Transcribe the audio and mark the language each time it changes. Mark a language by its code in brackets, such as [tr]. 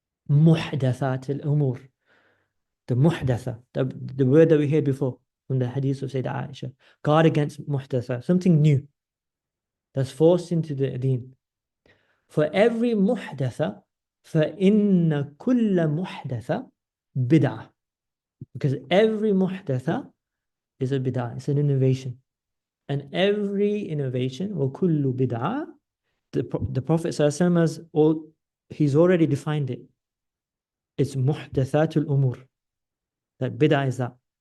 [en] Muhdathat al-umur. The muhdatha, the word that we heard before from the hadith of Sayyidah Aisha. Guard against muhdatha, something new that's forced into the deen. For every muhdatha, [ar] فَإِنَّ كُلَّ مُحْدَثَ بِدْعَةٍ. [en] Because every muhdatha is a bid'ah, it's an innovation. And every innovation, [ar] وَكُلُّ بِدْعَةٍ, [en] the Prophet ﷺ has he's already defined it. It's muhdathatul umur. That bid'ah is that.